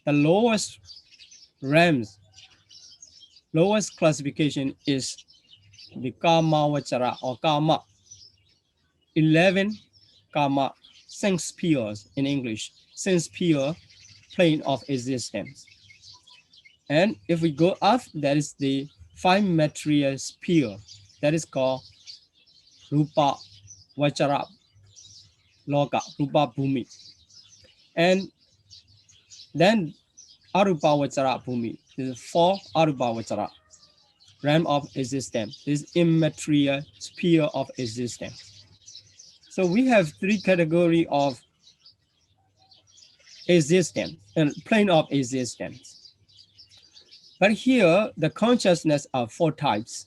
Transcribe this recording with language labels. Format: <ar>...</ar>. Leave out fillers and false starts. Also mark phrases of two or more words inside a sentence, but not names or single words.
<en>the lowest realms, lowest classification is the</en> <pi>Kama Vachara</pi> <en>or Kama, 11 Kama, sense spheres in English, sense sphere plane of existence. And if we go up, that is the 5 material sphere, that is called</en> <pi>Rupa Vachara Loka, Rupa Bhumi.</pi> <en>And then</en> <pi>Arupa Vachara Bhumi,</pi> <en>this is 4</en> <pi>Arupa Vachara,</pi> <en>realm of existence, this immaterial sphere of existence. So we have 3 categories of existence and plane of existence. But here the consciousness are 4 types.</en>